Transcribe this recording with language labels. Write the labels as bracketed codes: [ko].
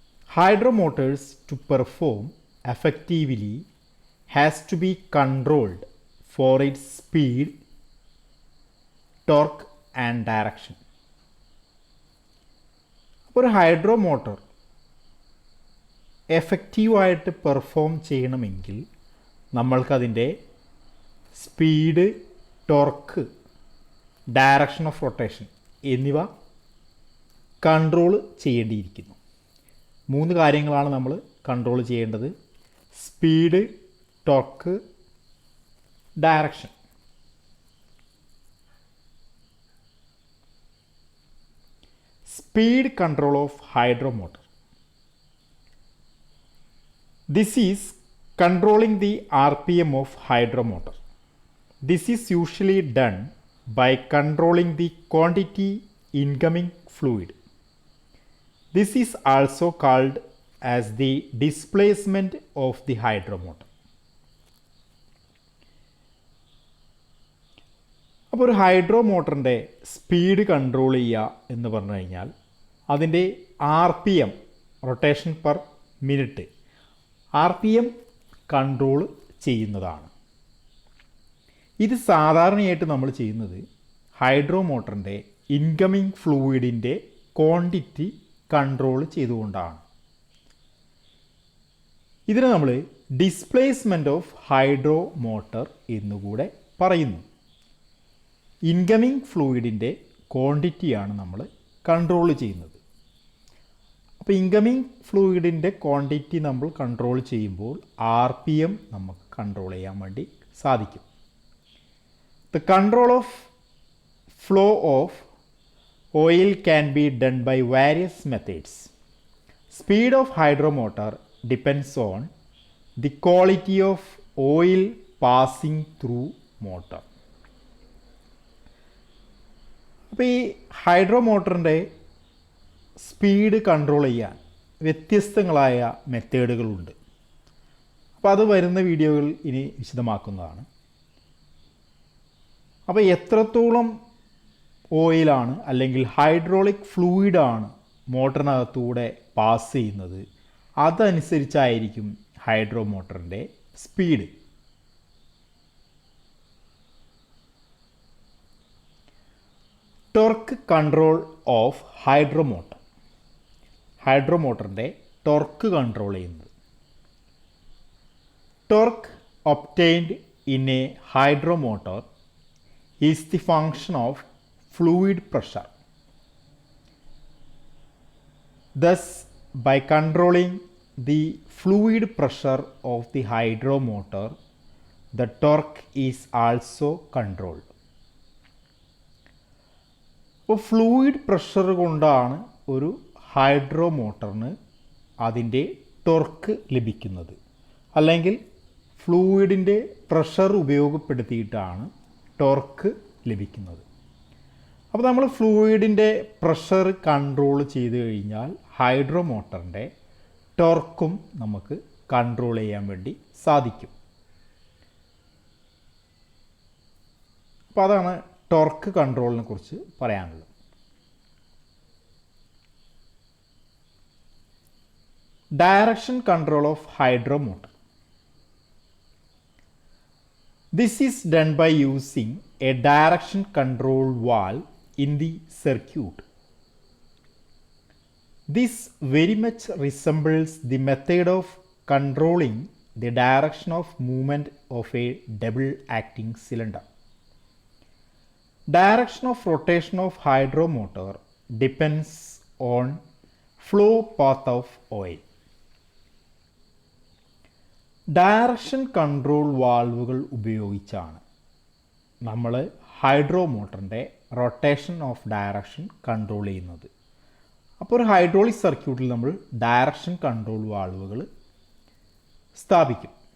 [en] Hydro motors to perform effectively has to be controlled for its speed, torque and direction. [ml] ഒരു hydro motor എഫക്റ്റീവായിട്ട് perform ചെയ്യണമെങ്കിൽ നമ്മൾക്കതിൻ്റെ speed, torque, direction of rotation എന്നിവ control ചെയ്യേണ്ടിയിരിക്കുന്നു. 3 കാര്യങ്ങളാണ് നമ്മൾ control ചെയ്യേണ്ടത്: speed, torque, direction. [en] Speed control of hydro motor. This is controlling the RPM of hydro motor. This is usually done by controlling the quantity incoming fluid. This is also called as the displacement of the hydro motor. [ml] അപ്പോൾ ഒരു hydro മോട്ടറിൻ്റെ speed control ചെയ്യുക എന്ന് പറഞ്ഞു കഴിഞ്ഞാൽ അതിൻ്റെ RPM, rotation per minute, RPM control ചെയ്യുന്നതാണ്. ഇത് സാധാരണയായിട്ട് നമ്മൾ ചെയ്യുന്നത് ഹൈഡ്രോ മോട്ടറിൻ്റെ ഇൻകമിങ് ഫ്ലൂയിഡിൻ്റെ ക്വാണ്ടിറ്റി കൺട്രോൾ ചെയ്തുകൊണ്ടാണ്. ഇതിനെ നമ്മൾ ഡിസ്പ്ലേസ്മെൻറ്റ് ഓഫ് ഹൈഡ്രോ മോട്ടർ എന്നുകൂടെ പറയുന്നു. ഇൻകമിങ് ഫ്ലൂയിഡിൻ്റെ ക്വാണ്ടിറ്റിയാണ് നമ്മൾ കൺട്രോൾ ചെയ്യുന്നത്. അപ്പോൾ ഇൻകമിങ് ഫ്ലൂയിഡിൻ്റെ ക്വാണ്ടിറ്റി നമ്മൾ കൺട്രോൾ ചെയ്യുമ്പോൾ RPM നമുക്ക് കൺട്രോൾ ചെയ്യാൻ വേണ്ടി സാധിക്കും. [en] The control of flow of oil can be done by various methods. Speed of hydro motor depends on the quality of oil passing through motor. [ml] അപ്പോൾ ഈ ഹൈഡ്രോ മോട്ടറിൻ്റെ സ്പീഡ് കൺട്രോൾ ചെയ്യാൻ വ്യത്യസ്തങ്ങളായ മെത്തേഡുകളുണ്ട്. അപ്പോൾ അത് വരുന്ന വീഡിയോകൾ ഇനി വിശദമാക്കുന്നതാണ്. അപ്പോൾ എത്രത്തോളം ഓയിലാണ് അല്ലെങ്കിൽ ഹൈഡ്രോളിക് ഫ്ലൂയിഡാണ് മോട്ടറിനകത്തൂടെ പാസ് ചെയ്യുന്നത്, അതനുസരിച്ചായിരിക്കും hydro മോട്ടറിൻ്റെ speed. [en] Torque control of hydro motor. [ml] Hydro മോട്ടറിൻ്റെ torque control ചെയ്യുന്നത്. [en] Torque obtained in a hydro motor is the function of fluid pressure. Thus, by controlling the fluid pressure of the hydro motor, the torque is also controlled. [ml] അപ്പോൾ fluid pressure കൊണ്ടാണ് ഒരു hydro മോട്ടറിന് അതിൻ്റെ torque ലഭിക്കുന്നത്, അല്ലെങ്കിൽ ഫ്ലൂയിഡിൻ്റെ pressure ഉപയോഗപ്പെടുത്തിയിട്ടാണ് torque ലഭിക്കുന്നത്. അപ്പോൾ നമ്മൾ ഫ്ലൂയിഡിൻ്റെ pressure control ചെയ്ത് കഴിഞ്ഞാൽ ഹൈഡ്രോ മോട്ടറിൻ്റെ ടോർക്കും നമുക്ക് കൺട്രോൾ ചെയ്യാൻ വേണ്ടി സാധിക്കും. അപ്പോൾ അതാണ് ടോർക്ക് കൺട്രോളിനെ കുറിച്ച് പറയാനുള്ളത്. [en] Direction control of hydromotor. This is done by using a direction control valve in the circuit. This very much resembles the method of controlling the direction of movement of a double acting cylinder. Direction of rotation of hydromotor depends on flow path of oil. [ml] Direction control വാൾവുകൾ ഉപയോഗിച്ചാണ് നമ്മൾ ഹൈഡ്രോമോട്ടറിൻ്റെ rotation of direction control ചെയ്യുന്നത്. അപ്പോൾ ഒരു hydraulic സർക്യൂട്ടിൽ നമ്മൾ direction control വാൾവുകൾ സ്ഥാപിക്കും.